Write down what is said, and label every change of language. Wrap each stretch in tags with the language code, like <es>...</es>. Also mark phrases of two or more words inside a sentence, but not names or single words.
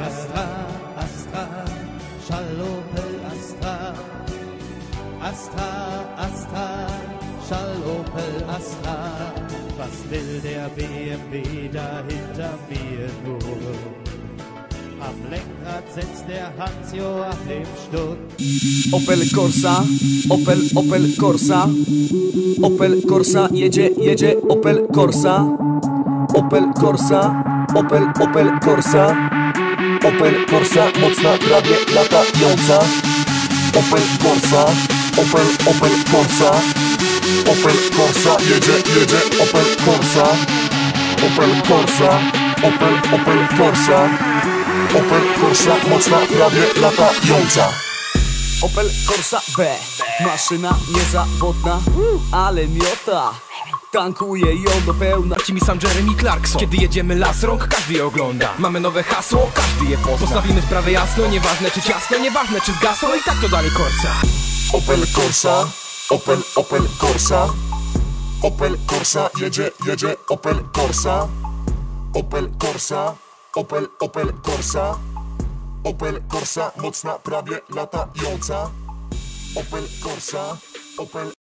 <de>Astra, Schall Opel Astra, Schall Opel Astra. Was will der BMW da hinter mir nur? Am Lenkrad sitzt der Hans-Joachim Stuck.</de> <pl>Opel Corsa, Opel Corsa, Opel Corsa, jedzie Opel Corsa, Opel Corsa, Opel Corsa, Opel Corsa, mocna, prawie latająca. Opel Corsa, Opel Corsa, Opel Corsa, jedzie Opel Corsa, Opel Corsa, Opel Corsa, Opel Corsa, mocna, prawie latająca. Opel Corsa B, maszyna niezawodna, ale miota. Tankuje ją do pełna. Ci mi sam Jeremy Clarkson. Kiedy jedziemy las rąk, każdy je ogląda. Mamy nowe hasło, każdy je pozna. Postawimy sprawę jasno, nieważne czy ciasno, nieważne czy zgasło, i tak to dalej Corsa. Opel Corsa, Opel Corsa, Opel Corsa, jedzie Opel Corsa. Opel Corsa, Opel Corsa. Opel Corsa, mocna, prawie latająca. Opel Corsa, Opel</pl>